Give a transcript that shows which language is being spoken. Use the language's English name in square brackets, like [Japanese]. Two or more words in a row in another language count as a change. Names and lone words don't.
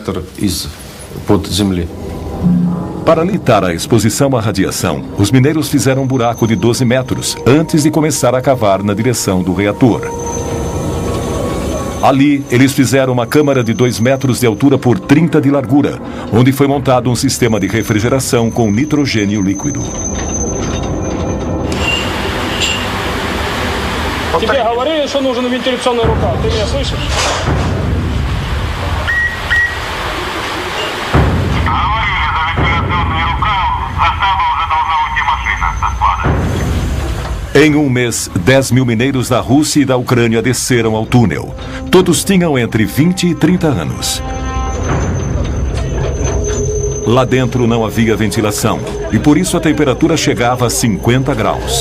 [Portuguese] Para limitar a exposição à radiação, os mineiros fizeram um buraco de 12 metros antes de começar a cavar na direção do reator. Ali, eles fizeram uma câmara de 2 metros de altura por 30 de largura, onde foi montado um sistema de refrigeração com nitrogênio líquido. [Russian] Тебе говорили, что нужен вентиляционный рукав. Ты меня слышишь? [Portuguese] Em um mês, 10.000 mineiros da Rússia e da Ucrânia desceram ao túnel. Todos tinham entre 20 e 30 anos. Lá dentro não havia ventilação e por isso a temperatura chegava a 50 graus.